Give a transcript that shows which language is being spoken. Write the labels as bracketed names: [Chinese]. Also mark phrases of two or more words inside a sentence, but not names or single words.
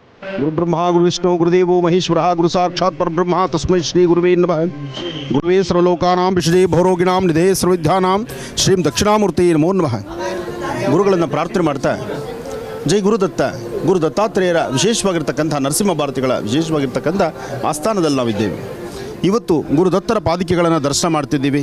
[Sanskrit] ಗುರುಬ್ರಹ್ಮ ಗುರುವಿಷ್ಣು ಗುರುದೇವೋ ಮಹೇಶ್ವರ ಗುರು ಸಾಕ್ಷಾತ್ ಪರಬ್ರಹ್ಮ ತಸ್ಮೈ ಶ್ರೀ ಗುರುವೇ ನಮಃ. ಗುರುವೇ ಸರ್ವಲೋಕಾನಾಂ ವಿಷದೇ ಭವರೋಗಿಣಾಂ ನಿಧೇ ಸರ್ವವಿದ್ಯಾನಾಂ ಶ್ರೀಂ ದಕ್ಷಿಣಾಮೂರ್ತಿ ನಮೋ ನಮಃ. [Kannada] ಗುರುಗಳನ್ನು ಪ್ರಾರ್ಥನೆ ಮಾಡ್ತಾ ಜೈ ಗುರುದತ್ತ ಗುರು ದತ್ತಾತ್ರೇಯರ ವಿಶೇಷವಾಗಿರ್ತಕ್ಕಂಥ ನರಸಿಂಹ ಭಾರತಿಗಳ ವಿಶೇಷವಾಗಿರ್ತಕ್ಕಂಥ ಆಸ್ಥಾನದಲ್ಲಿ ನಾವಿದ್ದೇವೆ. ಇವತ್ತು ಗುರುದತ್ತರ ಪಾದಿಕೆಗಳನ್ನು ದರ್ಶನ ಮಾಡ್ತಿದ್ದೀವಿ.